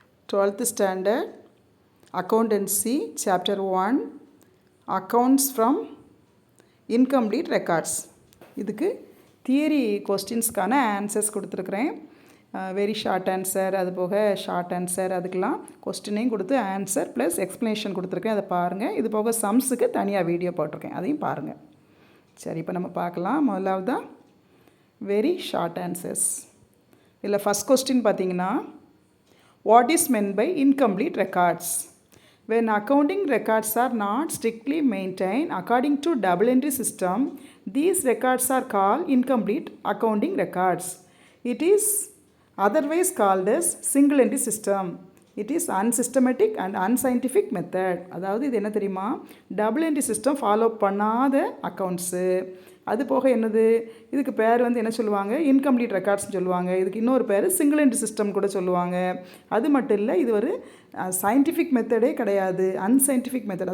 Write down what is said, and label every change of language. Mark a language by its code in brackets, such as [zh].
[en] 12th standard accountancy chapter 1 accounts from incomplete records. [ta] இதுக்கு theory கொஸ்டின்ஸ்க்கான answers கொடுத்துருக்குறேன். Very short answer, அது போக short answer, அதுக்கெலாம் கொஸ்டினையும் கொடுத்து ஆன்சர் ப்ளஸ் எக்ஸ்ப்ளனேஷன் கொடுத்துருக்கேன். அதை பாருங்கள். இது போக சம்ஸுக்கு தனியாக வீடியோ போட்டிருக்கேன், அதையும் பாருங்கள். சரி, இப்போ நம்ம பார்க்கலாம். முதலாவது தான் வெரி ஷார்ட் ஆன்சர்ஸ். இதில் [en] first question [ta] பார்த்தீங்கன்னா, [en] what is meant by incomplete records? When accounting records are not strictly maintained according to double entry system, these records are called incomplete accounting records. It is otherwise called as single entry system. It is unsystematic and unscientific method. [ta] அதாவது இது என்ன தெரியுமா, double entry system follow பண்ணாத accounts. அது போக என்னது, இதுக்கு பேர் வந்து என்ன சொல்லுவாங்க, இன்கம்ப்ளீட் ரெக்கார்ட்ஸ்னு சொல்லுவாங்க. இதுக்கு இன்னொரு பேர் சிங்கிள் என்ட்ரி சிஸ்டம் கூட சொல்லுவாங்க. அது மட்டும் இல்லை, இது ஒரு சயின்டிஃபிக் மெத்தடே கிடையாது, அன்சைன்டிஃபிக் மெத்தட்.